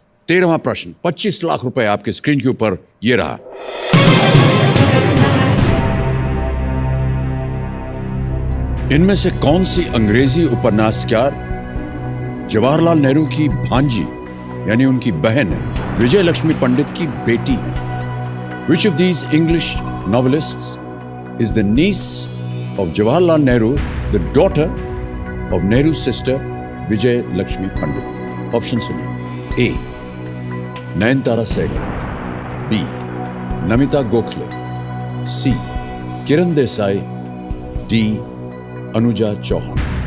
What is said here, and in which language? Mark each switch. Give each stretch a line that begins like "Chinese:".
Hindi: 13वां प्रश्न, 25 लाख रुपए आपके स्क्रीन के ऊपर ये रहा। इनमें से कौन सी अंग्रेजी उपन्यासकार जवाहरलाल नेहरू की भांजी यानी उनकी बहन विजय लक्ष्मी पंडित की बेटी है?
English: Which of these English novelists is the niece of Jawaharlal Nehru, the daughter of Nehru's sister Vijay Lakshmi Pandit?
Hindi: Option सुनिए। A. Nayantara Sehgal, B. Namita Gokhale, C. Kiran Desai, D. Anuja Chauhan.